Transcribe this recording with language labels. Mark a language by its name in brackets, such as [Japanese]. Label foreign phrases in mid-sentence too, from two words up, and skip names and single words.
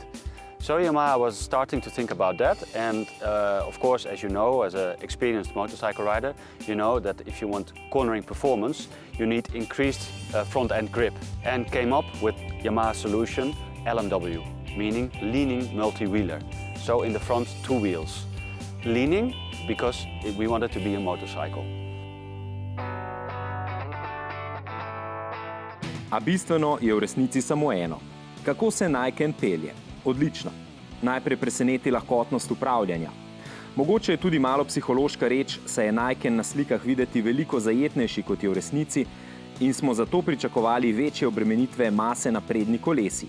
[English] So Yamaha was starting to think about that, and of course, as you know, as an experienced motorcycle rider, you know that if you want cornering performance, you need increased front-end grip, and came up with Yamaha's solution, LMW, meaning leaning multi-wheeler. So in the front, 2 wheels. Leaning because we wanted to be a motorcycle. [Slovenian] A bistveno je v resnici samo eno. Kako se Niken pelje? Odlično. Najprej preseneti lahkotnost upravljanja. Mogoče je tudi malo psihološka reč, saj je Niken na slikah videti veliko zajetnejši, kot je v resnici, in smo zato pričakovali večje obremenitve mase na prednji kolesi.